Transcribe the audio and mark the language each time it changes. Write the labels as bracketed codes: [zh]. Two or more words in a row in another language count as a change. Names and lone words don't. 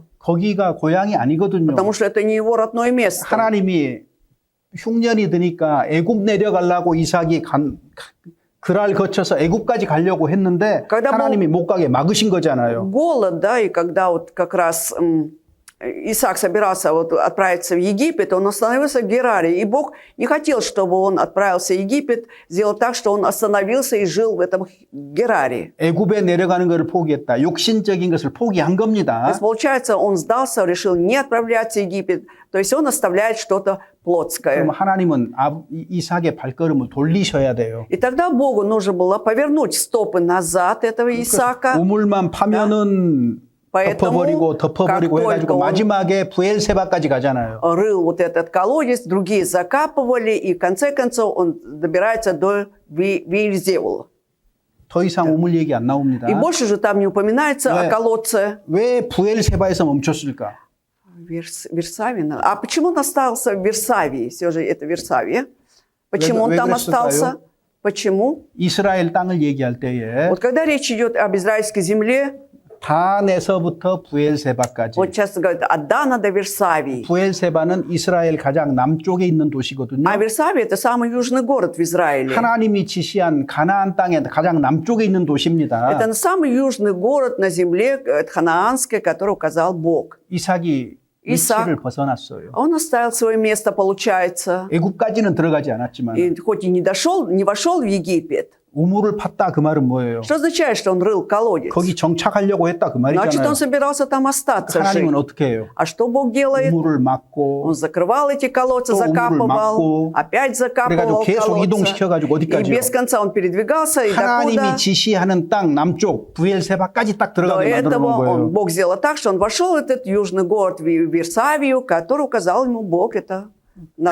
[ko] 거기가 고향이 아니거든요. [ru] потому что это не его родное место. [ko] 하나님이 흉년이 드니까 애굽 내려가려고 이삭이 그랄 거쳐서 애굽까지 가려고 했는데 [ru] когда [ko] 하나님이 못 가게 막으신 거잖아요. [ru] Голод, да, и когда вот как раз Исаак собирался вот отправиться в Египет, он остановился в Гераре, и Бог не хотел, чтобы он отправился в Египет, сделал так, что он остановился и жил в этом Гераре. [ko] 애굽에 내려가는 것을 포기했다. 육신적인 것을 포기한 [ru] То [ko] 겁니다. [ru] есть, получается, он сдался, решил не отправляться в Египет, то есть он оставляет что-то плотское. [ko] 그럼 하나님은 이삭의 발걸음을 돌리셔야 돼요. [ru] И тогда Богу нужно было повернуть стопы назад этого Исаака. [ko] 우물만 파면은 [ru] Поэтому, [ko] 덮어버리고 [ru] как [ko] 해가지고 [ru] только он [ko] 마지막에 부엘세바까지 가잖아요. [ru] рыл вот этот колодец, другие закапывали, и в конце концов он добирается до Виильзевула. [ko] 더 이상 우물 얘기 안 나옵니다. [ru] И больше же там не упоминается Да. о колодце [ko] 왜 부엘세바에서 멈췄을까? [ru] Версавина. А почему он остался в Версавии? Все же это Версавия. Почему он [ko] 왜 [ru] там [ko] 그랬을까요? [ru] остался? Почему? [ko] 이스라엘 땅을 얘기할 때에 [ru] Вот когда речь идет об израильской земле, [ko] 단에서부터 부엘세바까지. [ru] вот часто говорят от Дана до Версавии. [ko] 부엘세바는 이스라엘 가장 남쪽에 있는 도시거든요. [ru] А Версавия – это самый южный город в Израиле. [ko] 하나님이 지시한 가나안 땅의 가장 남쪽에 있는 도시입니다. [ru] Это самый южный город на земле ханаанской, который указал Бог. [ko] 이삭이 이삭. 위치를 벗어났어요. [ru] Он оставил свое место, получается. [ko] 애굽까지는 들어가지 않았지만 [ru] И хоть и не вошел в Египет. [ko] 우물을 팠다 그 말은 뭐예요? [ru] Что означает, что он рыл колодец? [ko] 거기 정착하려고 했다 그 [ru] Значит, [ko] 말이잖아요. [ru] он собирался там остаться жить. [ko] 하나님은 어떻게 해요? [ru] А что Бог делает? [ko] 우물을 막고 [ru] Он закрывал эти колодцы, [ko] 또 [ru] закапывал, [ko] 우물을 막고, [ru] опять [ko] 그래가지고 [ru] закапывал [ko] 계속 [ru] колодцы. [ko] 이동시켜가지고 [ru] И [ko] 어디까지요? [ru] без конца он передвигался, и [ko] 하나님이 [ru] докуда [ko] 지시하는 땅 남쪽 부엘세바까지 딱 [ru] до [ko] 들어가게 만들어 [ru] этого [ko] 놓은 거예요. [ru] Бог сделал так, что он вошел в этот южный город Версавию, который указал ему Бог, это на